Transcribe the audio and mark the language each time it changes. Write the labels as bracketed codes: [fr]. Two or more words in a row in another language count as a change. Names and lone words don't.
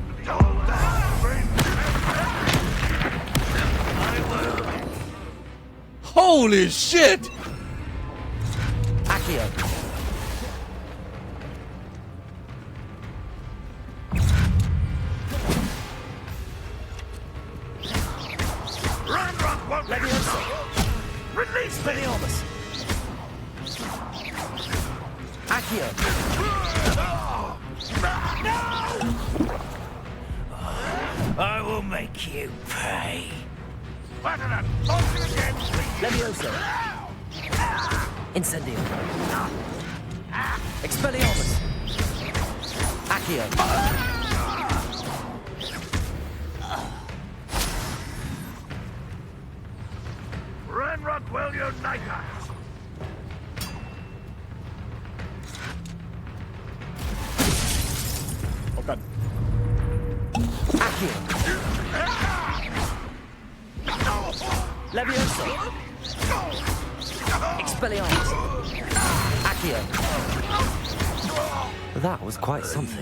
[en] Holy shit! Accio. Leviosa. Release Speliomus. Accio. No! I will make you pay. Leviosa. Incendio. Expelliarmus. Accio. Renrock will unite us. Okay. Accio. Leviosa. Expelliarmus. Accio. That was quite something.